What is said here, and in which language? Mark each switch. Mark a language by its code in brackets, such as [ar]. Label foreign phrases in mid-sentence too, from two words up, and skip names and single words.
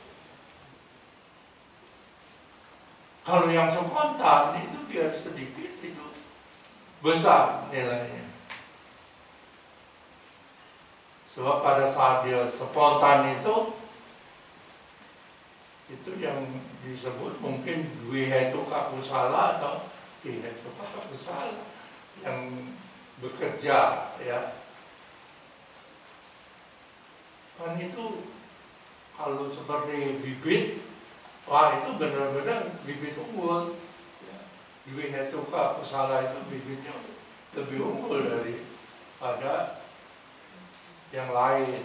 [id] Kalau yang spontan itu dia sedikit, itu besar nilainya. Sebab pada saat dia spontan itu yang disebut mungkin [pi] dvihetuka kusala [id] atau [pi] dihetuka kusala [id] yang bekerja, ya. Kan itu kalau seperti bibit, wah itu benar-benar bibit unggul. [pi] Dvihetuka kusala [id] itu bibitnya lebih unggul daripada yang lain.